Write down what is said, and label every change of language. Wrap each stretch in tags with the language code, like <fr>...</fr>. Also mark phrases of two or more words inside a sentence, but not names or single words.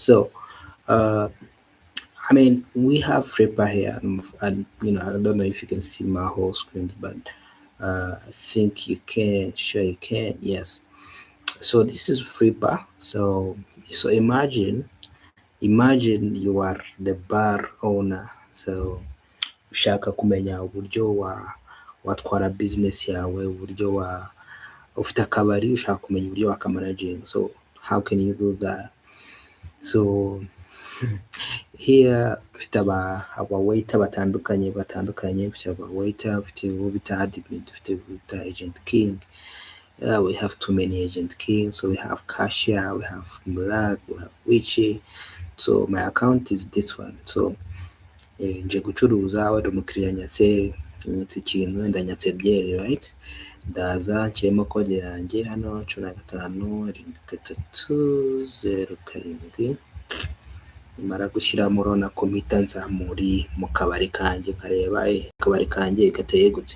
<en>So, uh, I mean, we have Flipper here, and I don't know if you can see my whole screen, but I think you can. Sure, you can. Yes. So this is Flipper. So imagine you are the bar owner.</en> <rw>So ushaka kumenya uburyo watwara business yawe, uburyo ufite akabari ushaka kumenya uburyo wakamanaginga.</rw> <en>So how can you do that?</en> <rw>So here dufite aba waiter batandukanye, dufite aba waiter, dufite uwo bita admin, dufite uwo bita</rw> <en>agent king. We have too many agent kings, so we have cashier, we have Mulag, we have Wichi. So my account is this one.</en> <rw>So nje gucuruza, wenda umukiriya anyatse ikintu, wenda anyatse byeri, right? Ndaza nshyiremo kode yanjye hano 15 73 0 7. Nimara gushyiramo urabona ko mpita nza mu kabari kanjye nkareba akabari kanjye gateye gute.</rw>